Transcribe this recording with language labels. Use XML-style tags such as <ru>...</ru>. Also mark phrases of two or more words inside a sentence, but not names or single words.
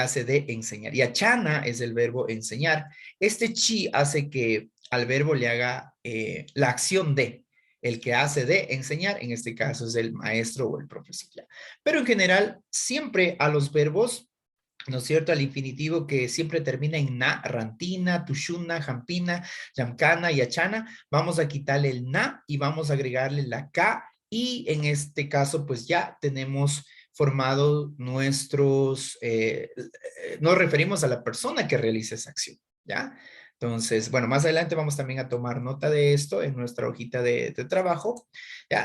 <es>Y achana es el verbo enseñar. Este chi hace que al verbo le haga la acción de, el que hace de enseñar, en este caso es el maestro o el profesor. Pero en general, siempre a los verbos, ¿no es cierto? Al infinitivo que siempre termina en na,</es> <qu>rantina, tushuna, jampina, yamkana</qu> <es>y achana, vamos a quitarle el na y vamos a agregarle la ka, y en este caso pues ya tenemos formado nuestros, nos referimos a la persona que realiza esa acción, ¿ya? Entonces, bueno, más adelante vamos también a tomar nota de esto en nuestra hojita de trabajo, ¿ya?</es>